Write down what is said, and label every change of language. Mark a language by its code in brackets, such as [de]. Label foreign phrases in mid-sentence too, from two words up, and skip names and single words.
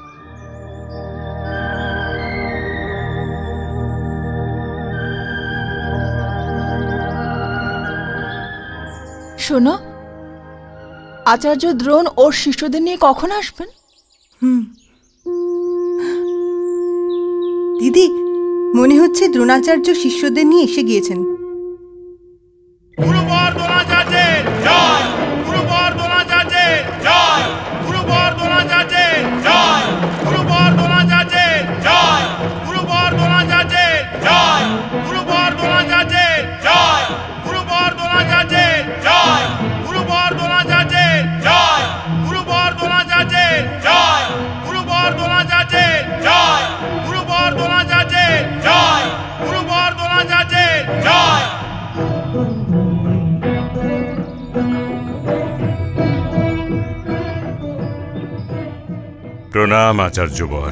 [bn] শোনো, আচার্য দ্রোণ ওর শিষ্যদের নিয়ে কখন আসবেন? দিদি, মনে হচ্ছে দ্রোণাচার্য শিষ্যদের নিয়ে এসে গিয়েছেন। [hi] गुरुवर द्रोणाचार्य जय, गुरुवर द्रोणाचार्य जय, गुरुवर द्रोणाचार्य जय, गुरुवर द्रोणाचार्य जय, गुरुवर द्रोणाचार्य जय, गुरुवर द्रोणाचार्य जय, गुरुवर द्रोणाचार्य जय, गुरुवर द्रोणाचार्य जय, गुरुवर द्रोणाचार्य जय, गुरुवर द्रोणाचार्य जय, गुरुवर द्रोणाचार्य जय, गुरुवर द्रोणाचार्य जय। [bn] প্রণাম আচার্যবর।